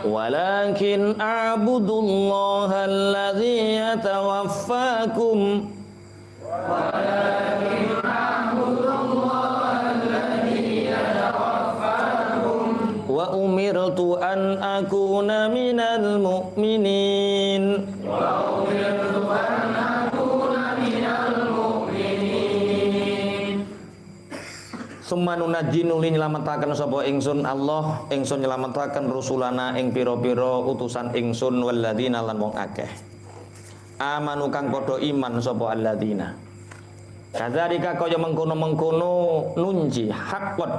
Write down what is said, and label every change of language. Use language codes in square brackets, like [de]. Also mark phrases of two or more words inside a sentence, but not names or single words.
[ar] ولكن أعبد الله الذي يتوفاكم وأمرت أن أكون من المؤمنين. ثم ننجي [jv] nuli nyelametaken sapa ingsun Allah, ingsun nyelametaken rusulana ing pira-pira utusan ingsun walladzina lan wong akeh. Amanu kang padha iman sapa alladzina. Kadzalika kaya mengkono-mengkono [ar] ننجي حقا.